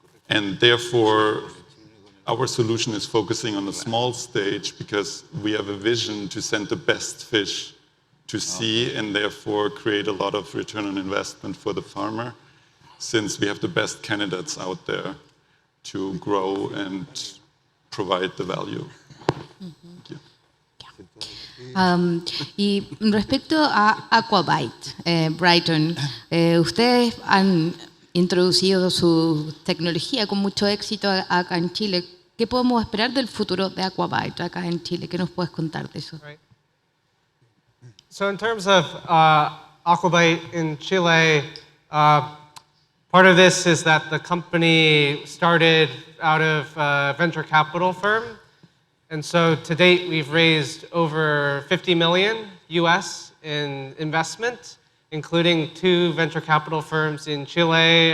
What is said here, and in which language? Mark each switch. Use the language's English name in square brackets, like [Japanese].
[English] And therefore, our solution is focusing on a small stage because we have a vision to send the best fish to sea and therefore create a lot of return on investment for the farmer, since we have the best candidates out there to grow and provide the value. Thank you. [Spanish] Y respecto a Aquabite, Brighton, ustedes han introducido su tecnología con mucho éxito acá en Chile. ¿Qué podemos esperar del futuro de Aquabite acá en Chile? ¿Qué nos puedes contar de eso? [English] Right. So in terms of Aquabite in Chile, part of this is that the company started out of a venture capital firm. And so to date, we've raised over 50 million US in investment, including 2 venture capital firms in Chile.